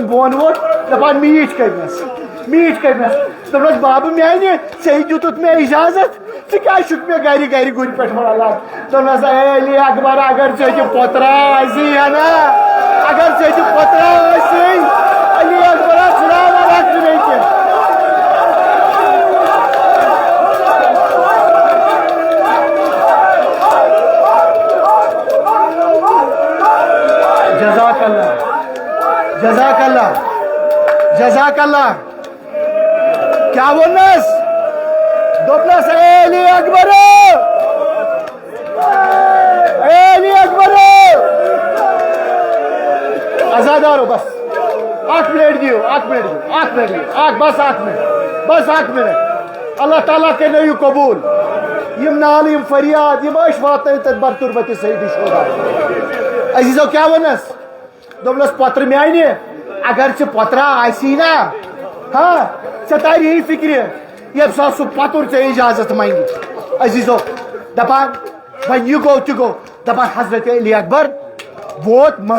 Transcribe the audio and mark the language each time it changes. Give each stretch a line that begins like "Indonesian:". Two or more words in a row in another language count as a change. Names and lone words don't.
Kashmiri: بۄن ووٚتھ دپان میٖٹھۍ کٔرنَس دوٚپنَس بابہٕ میانہِ ژےٚ دیُتُتھ مےٚ اِجازت ژٕ کیٛازِ چھُکھ مےٚ گرِ گُرِ پٮ۪ٹھ والان دوٚپنَس اے علی اکبر اگر ژےٚ تہِ پۄترا آسی ہنا اگر ژےٚ تہِ پۄترا آسی علی اکبرا ژھٕناوان اکھ رٔٹِتھ
Arabic: جزاک اللہ جزاک اللہ جزاک اللہ
Kashmiri: کیا وونس دوٚپنَس اے علی اکبر آزادارو بس اکھ منٹ دِیِو بس اکھ منٹ اللہ تعالیٰ کٔرِنو یہِ قبوٗل یِم نالہٕ یِم فریاد یِم ٲسۍ واتنٲوِتھ تَتھ برتُربتہِ سیدِ شودا عزیٖزو کیٛاہ ووٚننَس دوٚپنَس پۄترٕ میانہِ اگر ژےٚ پۄترا آسی نا ژےٚ تاری فِکرِ ییٚمہِ ساتہٕ سُہ پۄتُر ژےٚ اِجازت منگہِ عزیٖزو دپان وۄنۍ یہِ گوٚو تہِ گوٚو دپان حضرت علی اکبر ووت